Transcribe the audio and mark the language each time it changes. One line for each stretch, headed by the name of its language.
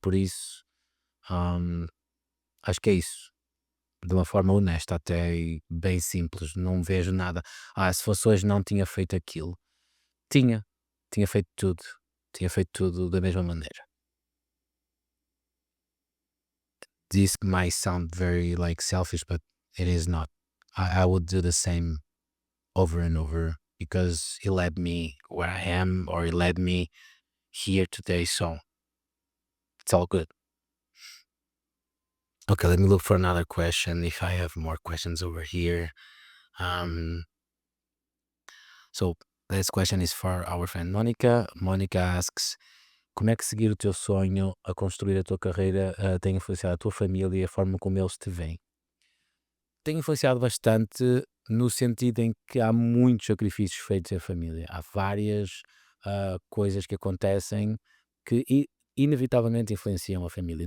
Portuguese: Por isso, hum, acho que é isso. De uma forma honesta até e bem simples, não vejo nada. Se fosse hoje não tinha feito aquilo. Tinha, tinha feito tudo, tinha feito tudo da mesma maneira.
English: This might sound very like selfish, but it is not. I would do the same over and over because it led me where I am, or it led me here today. So it's all good. Okay, let me look for another question if I have more questions over here. Um, so this question is for our friend Monica. Monica asks,
Portuguese: como é que seguir o teu sonho a construir a tua carreira tem influenciado a tua família e a forma como eles te veem? Tem influenciado bastante no sentido em que há muitos sacrifícios feitos em família. Há várias coisas que acontecem que inevitavelmente influenciam a família.